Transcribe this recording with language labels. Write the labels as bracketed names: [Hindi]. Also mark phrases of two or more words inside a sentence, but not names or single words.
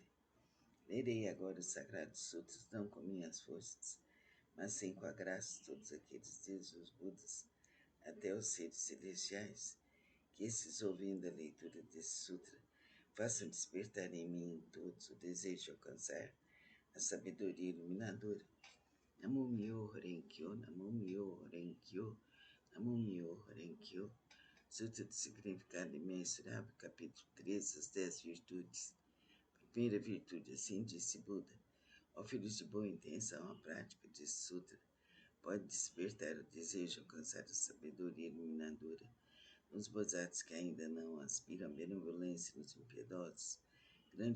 [Portuguese] Lerei agora os sagrados sutras não com minhas forças, mas sim com a graça de todos aqueles desde os Budas até os seres celestiais, que esses, ouvindo a leitura desse sutra, façam despertar em mim em todos o desejo de alcançar a sabedoria iluminadora. [Japanese] 南無妙法蓮経、南無妙法蓮経、南無妙法蓮経. [Portuguese] Sutra de Significado Imensurável, capítulo 13, as 10 virtudes. Primeira virtude, assim disse Buda: ó filhos de boa intenção, a prática desse sutra pode despertar o desejo de alcançar a sabedoria iluminadora nos bozados que ainda não aspiram à benevolência nos impiedosos, grande